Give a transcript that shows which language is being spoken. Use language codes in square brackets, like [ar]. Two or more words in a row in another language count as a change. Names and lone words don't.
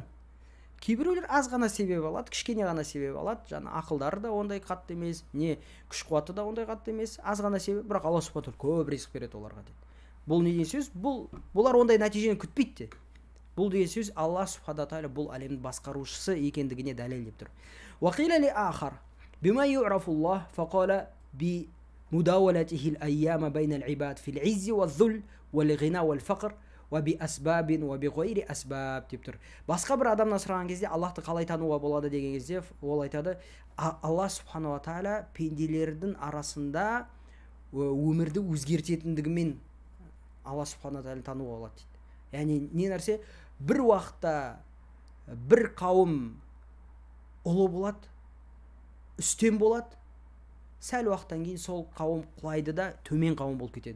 [kk] Кейбіреулер аз ғана себеп алады, кішкене ғана себеп алады. Жаңа ақылдары да ондай қатты емес, не күш қуаты да ондай қатты емес, аз ғана себеп, бірақ Алла [ar] سبحانه وتعالى [kk] көп ризық береді оларға дейді. Бұл не деген сөз? Бұлар ондай нәтижені күтпейді. Бұл деген сөз Алла [ar] سبحانه وتعالى [kk] бұл әлемнің басқарушысы екендігіне дәлел деп тұр. [ar] وقيل لآخر بما يعرف الله فقال بمداولته الأيام بين العباد في العز والذل والغنى والفقر وبأسباب وبغير أسباب деп тұр. [kk] Басқа бір адамнан сұраған кезде Аллахты қалай тануға болады деген кезде ол айтады, Алла [ar] سبحانه وتعالى [kk] пенделердің арасында өмірді өзгертетіндігімен Алла [ar] سبحانه وتعالى [kk] тануға болады дейді. Яғни не нәрсе? Бір уақытта бір қауым ұлы болады, үстем болады, сәл уақыттан кейін сол қауым құлайды да төмен қауым болып кетеді.